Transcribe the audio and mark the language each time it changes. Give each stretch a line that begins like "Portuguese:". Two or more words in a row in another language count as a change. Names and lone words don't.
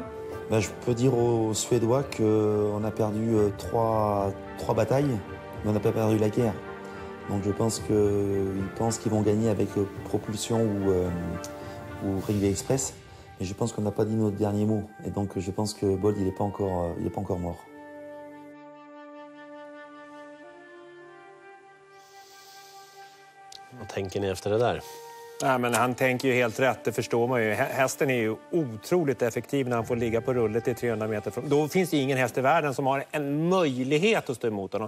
French: Je peux dire aux Suédois qu'on a perdu 3 batailles, mais on n'a pas perdu la guerre. Donc je pense qu'ils pensent qu'ils vont gagner avec Propulsion ou Wrigley Express. Mais je pense qu'on n'a pas dit notre dernier mot. Et donc je pense que Bold, il n'est pas encore mort.
Swedish: Vad tänker ni efter det där? Ja, men han tänker ju helt rätt, det förstår man ju. Hästen är ju otroligt effektiv när han får ligga på rullet i 300 meter. Då finns det ingen häst i världen som har en möjlighet att stå emot honom.